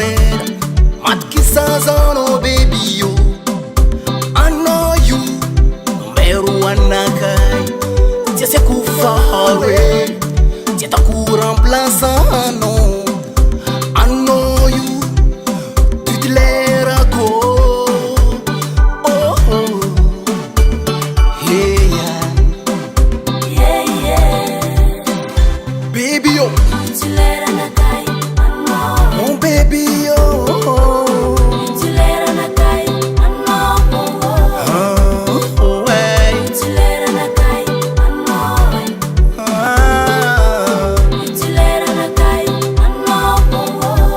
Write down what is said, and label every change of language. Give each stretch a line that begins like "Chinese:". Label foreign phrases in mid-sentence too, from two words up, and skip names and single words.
Malagasy: ela matikisazanao baby yo anao io numbero anakay tsy asiako faharo e tsy atako remplaçanao anao io titulerako
English: oh oh yeah yeah baby yo
Malagasy: tituleranakay anao
French: mon baby yo
Malagasy: tituleranakay anao ouais tituleranakay anao tituleranakay anao